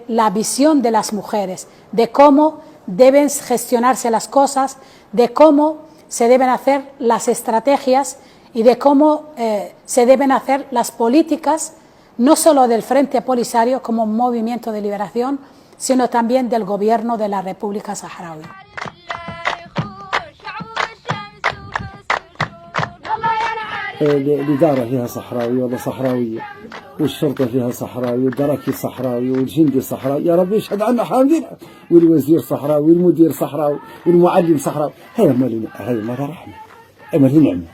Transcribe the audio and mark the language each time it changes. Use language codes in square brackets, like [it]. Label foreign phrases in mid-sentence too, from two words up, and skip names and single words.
[es] la visión de las mujeres, de cómo deben gestionarse las cosas, de cómo se deben hacer las estrategias y de cómo se deben hacer las políticas, no solo del Frente Polisario como un movimiento de liberación, sino también del gobierno de la República Saharaui. [ar] الإدارة فيها صحراوي ولا صحراوية، والشرطة فيها صحراوي، والدراكي صحراوي، والجندي صحراوي، يا رب يشهد عنا حامدين، والوزير صحراوي، والمدير صحراوي، والمعلم صحراوي. هذا ما رحمة، ما هي نعمة.